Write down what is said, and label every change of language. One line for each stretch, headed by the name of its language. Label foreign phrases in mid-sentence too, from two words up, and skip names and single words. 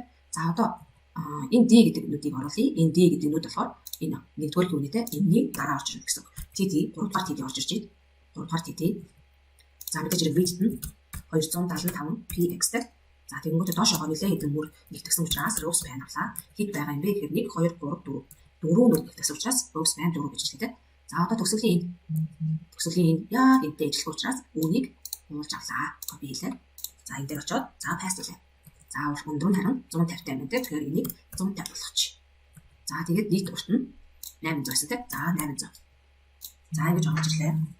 Mongolian: За одоо энэ D гэдэг нүдийг оруулъя. Энэ D гэдэг нүд болохоор энэ нэгдүгээр үнэтэй энэний дараа орж ирнэ гэсэн үг. TD 3 дахь TD орж ирж байна. 3 дахь TD. За мэдээж хэрэг width нь 275 px тэ. За тэгэнгүүт доошоогоо нэлээд хэдэн мөр нэгтгсэн учраас
English: row span
Mongolian: авлаа. Хэд байгаа юм бэ гэхээр 1 2 3 4 4 нүд нэгтгсэн учраас
English: row span
Mongolian: 4 гэж хэлээ тэ. За одоо төгсгөлийн энэ яг энтэй ажиллах учраас үүнийг уулж авлаа. Копи хийлээ. За энэ дээр очиод за pass хийлээ. За өндөр нь харин 150 тайм байна. Тэгэхээр энийг 150 болгочих. За тэгээд нийт урт нь 800 гэсэн тийм. За 800. За ингэж оруулж ирлээ.